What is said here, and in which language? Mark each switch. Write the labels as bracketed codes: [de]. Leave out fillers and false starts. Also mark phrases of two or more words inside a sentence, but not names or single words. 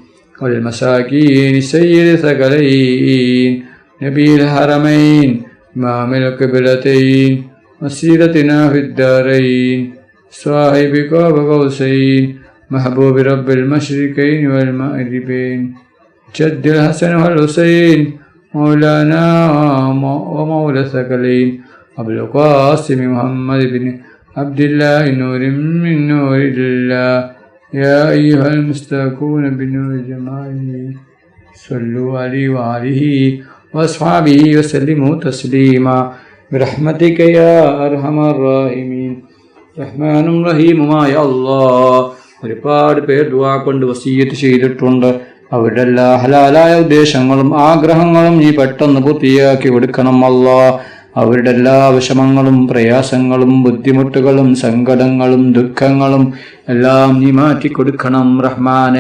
[ar] والمساكين سيد الثقلين نبي الحرمين إمام القبلتين مسيرتنا في الدارين صاحب قاب قوسين محبوب رب المشرقين والمغربين جد الحسن والحسين مولانا ومولى الثقلين أبو القاسم محمد بن عبد الله نور من نور الله. يا أيها المستاكون بنور جماله صلوا عليه وآله وأصحابه وسلموا تسليما برحمتك يا أرحم الراحمين. [ml] റഹ്മാനും റഹീമുമായ അല്ലാഹ് ഒരുപാട് പേർ ദുആ കൊണ്ട് വസിയ്യത്ത് ചെയ്തിട്ടുണ്ട്. അവരുടെ എല്ലാ ഹലാലായ ഉദ്ദേശങ്ങളും ആഗ്രഹങ്ങളും നീ പെട്ടെന്ന് പൂർത്തിയാക്കി കൊടുക്കണം അല്ലാഹ്. അവരുടെ എല്ലാ വിഷമങ്ങളും പ്രയാസങ്ങളും ബുദ്ധിമുട്ടുകളും സങ്കടങ്ങളും ദുഃഖങ്ങളും എല്ലാം നീ മാറ്റിക്കൊടുക്കണം റഹ്മാനെ.